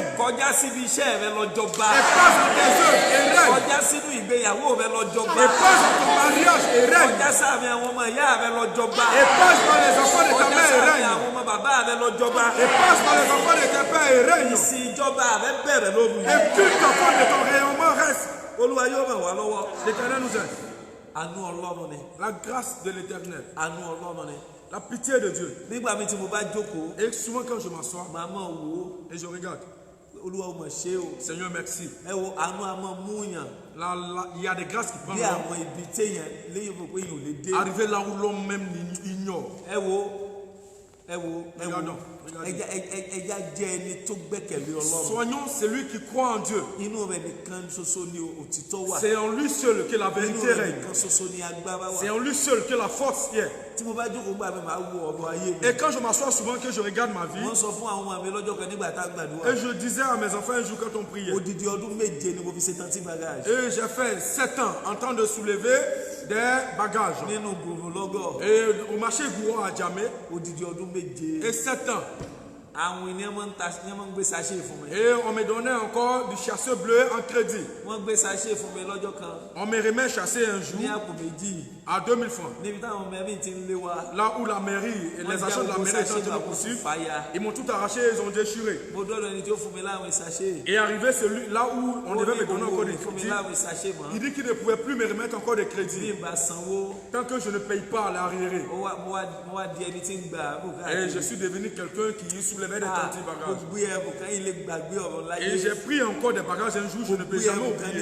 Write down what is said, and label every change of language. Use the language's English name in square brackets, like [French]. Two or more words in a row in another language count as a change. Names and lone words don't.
[French] Et passe dans tes œuvres et règne. Et passe dans ton mariage et règne. Et passe dans les enfants de ta mère et règne. Et passe dans les enfants de tes pères et règne. Et toute la forme de ton rayonnement reste. [Yoruba] Olúwa yóò ràn wá lọ́wọ́. [French] L'Éternel nous aide. [Yoruba] Àánú Ọlọ́run ni. [French] La grâce de l'Éternel. [Yoruba] Àánú Ọlọ́run ni. [French] La pitié de Dieu. [Yoruba] Nígbà mi tí mo bá jókòó. [French] Et souvent quand je m'assois. [Yoruba] Màá mọ̀ wò. [French] Et je regarde. [Yoruba] Olúwa ó mọ̀ ṣe o. [French] Seigneur merci. [Yoruba] Ẹ wo àánú a máa mú yàn. [French] Il y a des grâces qui prennent [Yoruba] bí àwọn ibi téèyàn léyìn fún pé yìí ò lè dé. [French] Arriver là où l'homme même ignore. [Yoruba] ẹ wo ẹja jẹ́ ẹni tó gbẹ́kẹ̀lé Ọlọ́run. [French] Soignons celui qui croit en Dieu. [Yoruba] Inú rẹ̀ nìkan ṣoṣo ni òtítọ́ wà. [French] C'est en lui seul que la vérité règne. [Yoruba] Inú rẹ̀ nìkan ṣoṣo ni agbára wà. [French] C'est en lui seul que la force est. [Yoruba] Tí mo bá jókòó gbà mí màá wo ọ̀rọ̀ ayé mi. [French] Et quand je m'assois souvent que je regarde ma vie. [Yoruba] Wọ́n sọ fún àwọn ọmọ mi lọ́jọ́ kan nígbà tá a gbàdúrà. [French] Et je disais à mes enfants un jour quand on priait. [Yoruba] Odidi ọdún méje ni mo fi ṣe [French] tanti bagage. Et j'ai fait 7 ans en train de soulever des bagages. [Yoruba] Nínú gbòòrò lọ́gọ̀. [French] Et au marché Gouro à Djamé. [Yoruba] Odidi ọdún méje. [French] Et 7 ans. [Yoruba] Àwọn ènìyàn máa ń gbé sachet fún mi. [French] Et on me donnait encore du chasseur bleu en crédit. [Yoruba] Wọ́n gbé sachet fún mi lọ́jọ́ kan. [French] On me remet chasser un jour. [Yoruba] Ní àpò méjì. [French] À 2000 francs. [Yoruba] Níbi táwọn ọmọ mi ti ń lé wa. [French] Là où la mairie et les agents de la mairie étaient en train de poursuivre, ils m'ont tout arraché, ils ont déchiré. [Yoruba] Mo dọ́dọ̀ ẹni tí ó fún mi láwọn sachet. [French] Et arrivé celui là où on devait me donner encore des crédits. Il dit qu'il ne pouvait plus me remettre encore des crédits. Tant que je ne paye pas l'arriéré. Et je suis devenu quelqu'un qui soulevait des tantis bagages. Et j'ai pris encore des bagages un jour, je ne peux jamais oublier.